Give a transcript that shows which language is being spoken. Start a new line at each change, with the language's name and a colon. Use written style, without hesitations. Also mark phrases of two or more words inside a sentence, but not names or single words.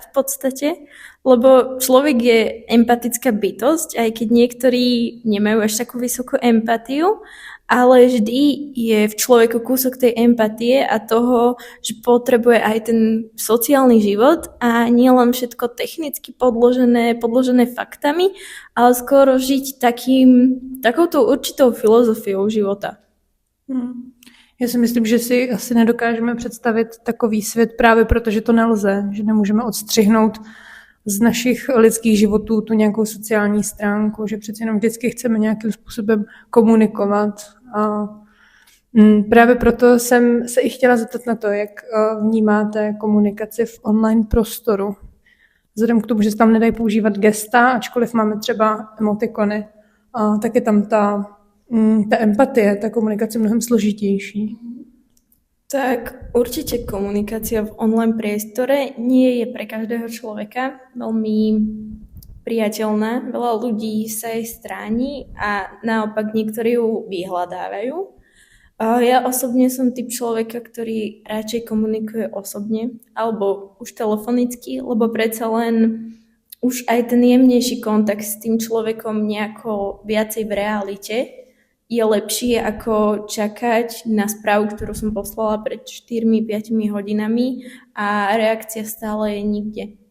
Slovak: v podstate, lebo človek je empatická bytosť, aj keď niektorí nemajú až takú vysokú empatiu, ale vždy je v človeku kúsok tej empatie a toho, že potrebuje aj ten sociálny život a nie len všetko technicky podložené faktami, ale skoro žiť takouto určitou filozofiou života.
Czech: Já si myslím, že si asi nedokážeme představit takový svět právě proto, že to nelze, že nemůžeme odstřihnout z našich lidských životů tu nějakou sociální stránku, že přeci jenom vždycky chceme nějakým způsobem komunikovat. A právě proto jsem se i chtěla zeptat na to, jak vnímáte komunikaci v online prostoru. Vzhledem k tomu, že se tam nedají používat gesta, ačkoliv máme třeba emotikony, tak je tam ta empatie, ta komunikace mnohem složitější.
Slovak: Tak určite komunikácia v online priestore nie je pre každého človeka veľmi priateľná. Veľa ľudí sa jej stráni a naopak niektorí ju vyhľadávajú. Ja osobne som typ človeka, ktorý radšej komunikuje osobne alebo už telefonicky, lebo predsa len už aj ten jemnejší kontakt s tým človekom nejako viacej v realite je lepšie ako čakať na správu, ktorú som poslala pred 4-5 hodinami a reakcia stále je nikde.